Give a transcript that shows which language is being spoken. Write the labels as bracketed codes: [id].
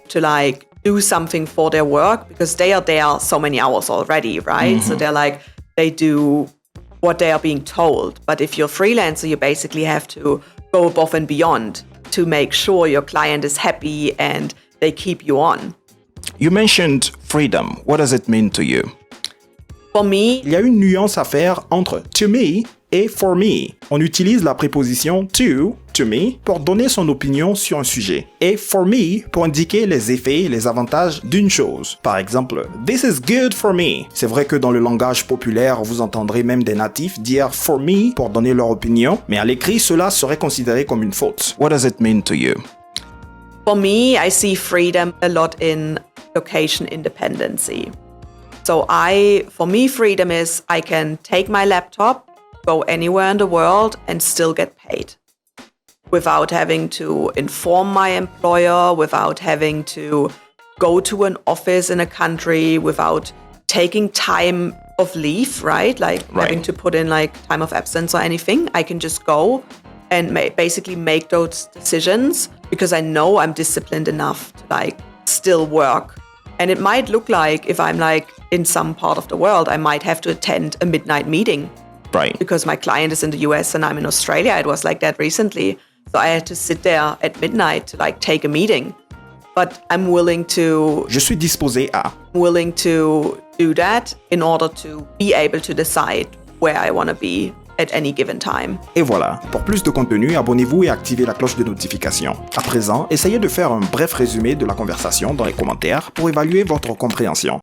[en] to do something for their work, because they are there so many hours already, right? So they do what they are being told. But if you're a freelancer, you basically have to go above and beyond to make sure your client is happy and they keep you on. You mentioned freedom. What does it mean to you? For me, [fr] il y a une nuance à faire entre to me et for me. On utilise la préposition to me, pour donner son opinion sur un sujet, et for me pour indiquer les effets et les avantages d'une chose. Par exemple, [en] this is good for me. [fr] C'est vrai que dans le langage populaire, vous entendrez même des natifs dire for me pour donner leur opinion, mais à l'écrit, cela serait considéré comme une faute. [en] What does it mean to you? For me, I see freedom a lot in location independency. So for me, freedom is I can take my laptop, go anywhere in the world and still get paid, without having to inform my employer, without having to go to an office in a country, without taking time of leave, right? Having to put in time of absence or anything. I can just go and basically make those decisions, because I know I'm disciplined enough to still work And it might look like if I'm like in some part of the world, I might have to attend a midnight meeting. Right. Because my client is in the US and I'm in Australia. It was like that recently. So I had to sit there at midnight to like take a meeting. But I'm willing to... [fr] Je suis disposé à. [en] Willing to do that in order to be able to decide where I want to be at any given time. [fr] Et voilà, pour plus de contenu, abonnez-vous et activez la cloche de notification. À présent, essayez de faire un bref résumé de la conversation dans les commentaires pour évaluer votre compréhension.